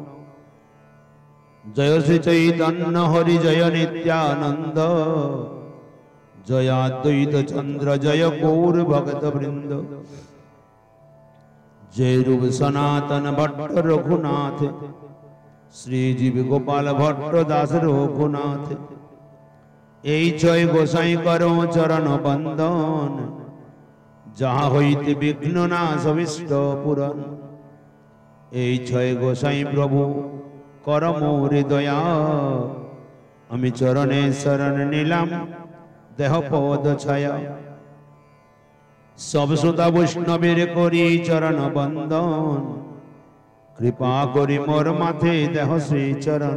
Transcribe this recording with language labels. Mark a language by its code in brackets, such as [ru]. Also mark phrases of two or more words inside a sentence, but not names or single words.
[bn] জয় শ্রী চৈতন্য হরি জয় নিত্যানন্দ জয় অদ্বৈত চন্দ্র জয় গৌর ভকত বৃন্দ। জয় রূপ সনাতন ভট্ট রঘুনাথ শ্রীজীব গোপাল ভট্ট দাস রঘুনাথ। এই জয় গোসাই করো চরণ বন্দন যাহা হইতে বিঘ্ন নাশ অভিষ্ট পূরণ। এই ছয় গোসাই প্রভু কর মোর দয়া আমি চরণে শরণ নিলাম দেহ পদ ছায়া। সব শ্রোতা বৈষ্ণবের করি চরণ বন্দন কৃপা করি মোর মাথে দেহ শ্রী চরণ।